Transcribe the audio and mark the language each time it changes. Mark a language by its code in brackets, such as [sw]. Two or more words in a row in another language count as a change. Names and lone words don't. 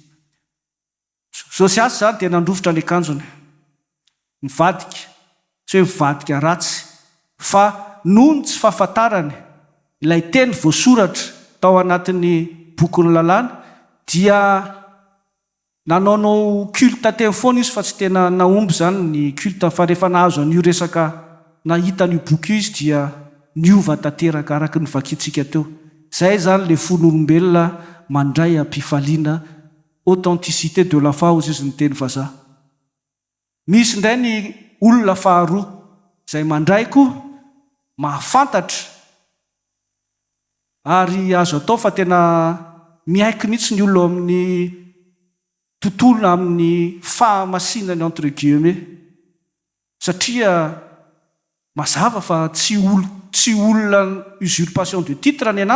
[mg] Josiasy zany dia nandrofotra ny akanjony mivadika tsy hoe mivadika ratsy fa noho ny tsy fahafantarany ilay teny voasoratra tao anatin'ny bokyny lalàna dia nanaonao culte teny foana izy fa tsy tena naomby zany ny culte fa rehefa nahazo an'io resaka nahita n'io boky io izy dia niova tanteraka araky ny vakintsika teo zay zany le fon'olombelona mandray ampifaliana [fr] authenticité de la foi [mg] ozy izy ny teny vazaha misy indray ny olona faharoa izay mandrayko mahafantatra ary azo atao fa tena miaiky mihitsy ny olona amin'ny tontolo amin'ny fahamasinany [fr] entre guillemets [mg] satria mazava fa tsy olona [fr] usurpation de titre [mg] ny